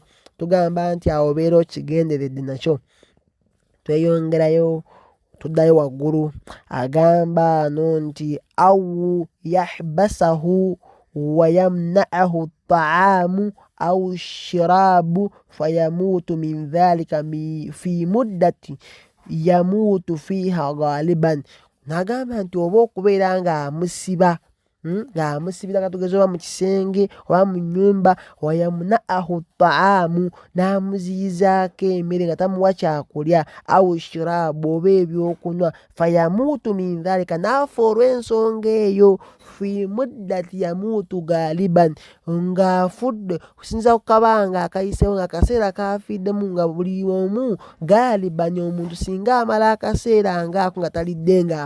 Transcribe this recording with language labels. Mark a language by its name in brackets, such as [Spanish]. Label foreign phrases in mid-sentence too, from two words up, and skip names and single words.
[Ganda] Tugamba nti awo obeera okigenderedde nakyo. Tweyongerayo tuddayo waggulu agamba ano nti [Arabic] أو يحبسه ويمنعه طعاما أو شرابا فيموت من ذلك في مدة يموت فيها غالبا. [Ganda] Nagamba nti oba okubeera ng'amusiba ng'amusibira katugeze oba mu kisenge oba mu nnyumba [Arabic] ويمنعه طعاما [Ganda] n'amuziyizaako emmere nga tamuwa kyakulya [Arabic] أو شرابا [Ganda] oba ebyokunywa [Arabic] فيموت من ذلك [Ganda] n'afa olw'ensonga eyo [Arabic] في مدة يموت غالبا [Ganda] ng'afudde okusinziira ku kabanga akayiseewo ng'akaseera kafiiddemu nga buli omu ghaliban omuntu singa amala akaseera ng'ako nga talidde ng'afa.